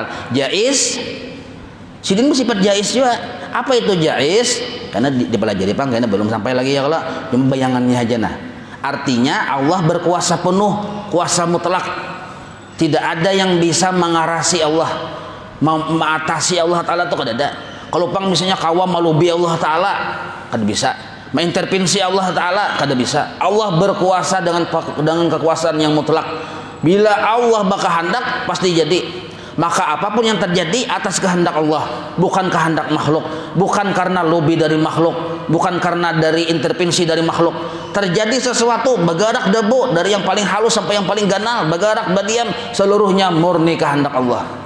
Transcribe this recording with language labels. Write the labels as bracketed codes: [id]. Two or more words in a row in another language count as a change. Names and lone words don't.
[bjn] Jaiz sidin bersifat jaiz juga. [id] Apa itu jaiz? Karena dipelajari Bang, karena belum sampai lagi ya kalau cuma bayangannya aja nah. Artinya Allah berkuasa penuh, kuasa mutlak. Tidak ada yang bisa mengarasi Allah, mengatasi Allah Ta'ala itu [bjn] kada ada. Kalau pang misalnya kawam malubi Allah Ta'ala kada bisa, mengintervensi Allah Ta'ala kada bisa. [id] Allah berkuasa dengan kekuasaan yang mutlak. Bila Allah berkehendak pasti jadi. Maka apapun yang terjadi atas kehendak Allah, bukan kehendak makhluk, bukan karena lobi dari makhluk, bukan karena dari intervensi dari makhluk. Terjadi sesuatu bergerak debu dari yang paling halus sampai yang paling ganal, bergerak badiam, seluruhnya murni kehendak Allah.